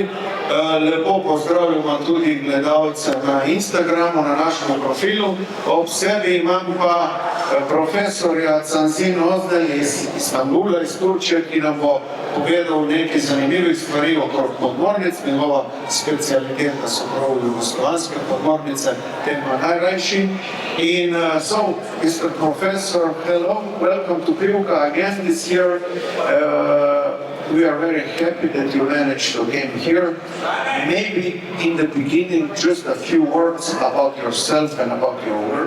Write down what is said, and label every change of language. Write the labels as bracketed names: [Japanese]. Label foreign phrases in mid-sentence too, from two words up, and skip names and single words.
[Slovenian] Lepo pozdravljamo tudi gledalce na Instagramu, na našem profilu. Ob sebi imam pa profesorja Cansınom Özdenom iz Istanbula, iz Turčije, ki nam bo povedal nekaj zanimivih stvari okrog podmornic. Njegova specialiteta so prav jugoslovanske podmornice, tema najrajši. [English] So, Mr. Professor, hello, welcome to Pivka again this year. We are very happy that you managed to come here. Maybe in the beginning, just a few words about yourself and about your work.